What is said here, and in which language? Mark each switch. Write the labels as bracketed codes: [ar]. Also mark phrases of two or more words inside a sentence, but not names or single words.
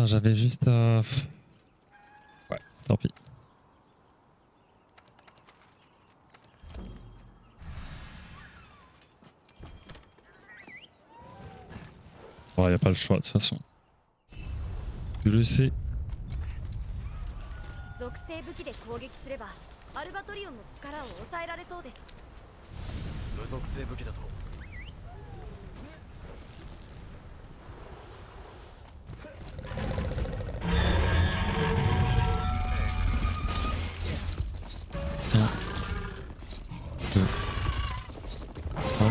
[fr] J'avais juste à... Ouais, tant pis. Bon, y a pas le choix de toute façon. Tu le sais. [ja] 属性武器で攻撃すればアルバトリオンの力を抑えられそうです。無属性武器だと 1, 2, 3.